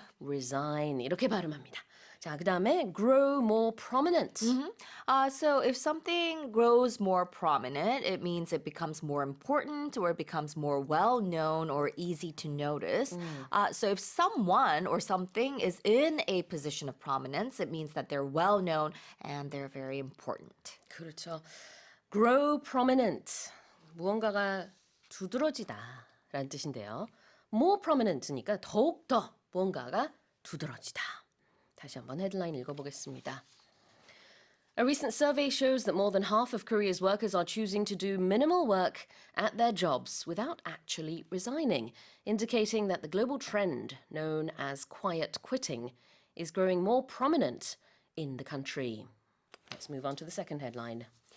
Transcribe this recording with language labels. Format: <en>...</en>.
<ko>resign 이렇게 발음합니다. 자, 그 다음에</ko> <en>grow more prominent. So if something grows more prominent, it means it becomes more important or it becomes more well known or easy to notice. So if someone or something is in a position of prominence, it means that they're well known and they're very important.</en> <ko>그렇죠.</ko> <en>grow prominent.</en> <ko>무언가가 두드러지다라는 뜻인데요.</ko> <en>more prominent</en> <ko>니까 더욱더 무언가가 두드러지다. 다시 한번 헤드라인 읽어보겠습니다.</ko> <en>A recent survey shows that more than half of Korea's workers are choosing to do minimal work at their jobs without actually resigning, indicating that the global trend known as quiet quitting is growing more prominent in the country. Let's move on to the second headline.</en>